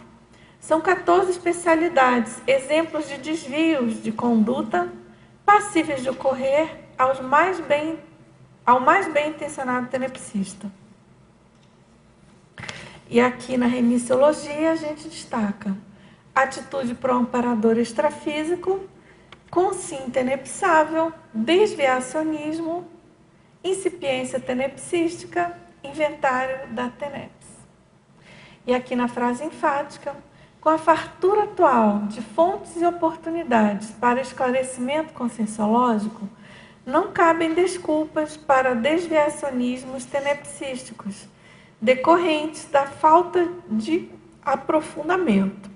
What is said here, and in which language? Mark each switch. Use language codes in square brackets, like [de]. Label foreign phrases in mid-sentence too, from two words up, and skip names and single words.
[pt] São 14 especialidades, exemplos de desvios de conduta passíveis de ocorrer ao mais bem intencionado tenepsista. E aqui na remissiologia a gente destaca atitude pro amparador extrafísico, consim tenepsável, desviacionismo, incipiência tenepsística, inventário da TENEPS. E aqui na frase enfática, Com a fartura atual de fontes e oportunidades para esclarecimento conscienciológico, não cabem desculpas para desviacionismos tenepsísticos, decorrentes da falta de aprofundamento.